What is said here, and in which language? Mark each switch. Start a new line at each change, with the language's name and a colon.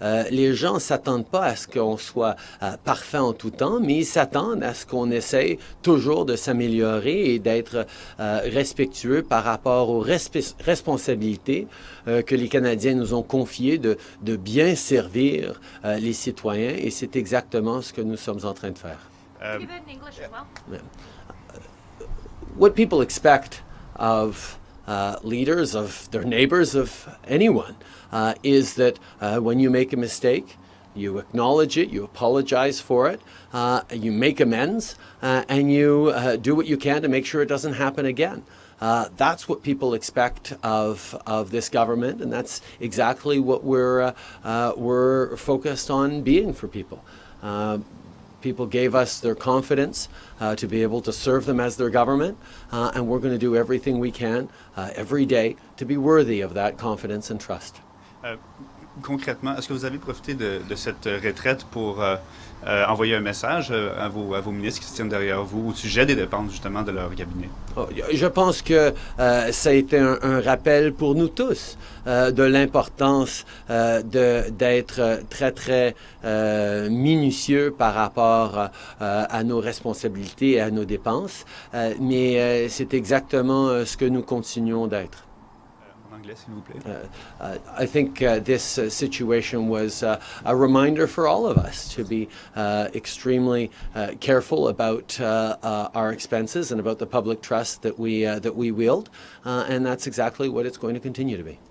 French: Les gens ne s'attendent pas à ce qu'on soit parfait en tout temps, mais ils s'attendent à ce qu'on essaye toujours de s'améliorer et d'être respectueux par rapport aux responsabilités que les Canadiens nous ont confiées de de bien servir les citoyens et c'est exactement ce que nous sommes en train de faire.
English: Give it in English as well. What people expect of leaders, of their neighbors, of anyone, is that when you make a mistake, you acknowledge it, you apologize for it, you make amends, and you do what you can to make sure it doesn't happen again. That's what people expect of this government, and that's exactly what we're focused on being for people. People gave us their confidence to be able to serve them as their government, and we're going to do everything we can every day to be worthy of that confidence and trust.
French: Concrètement, est-ce que vous avez profité de cette retraite pour envoyer un message à vos ministres qui se tiennent derrière vous au sujet des dépenses justement de leur cabinet? Je pense que ça a été un rappel pour nous tous de l'importance d'être très, très minutieux par rapport à nos responsabilités et à nos dépenses, mais c'est exactement ce que nous continuons d'être. Anglais, s'il vous plaît.
English: I think this situation was a reminder for all of us to be extremely careful about our expenses and about the public trust that we wield, and that's exactly what it's going to continue to be.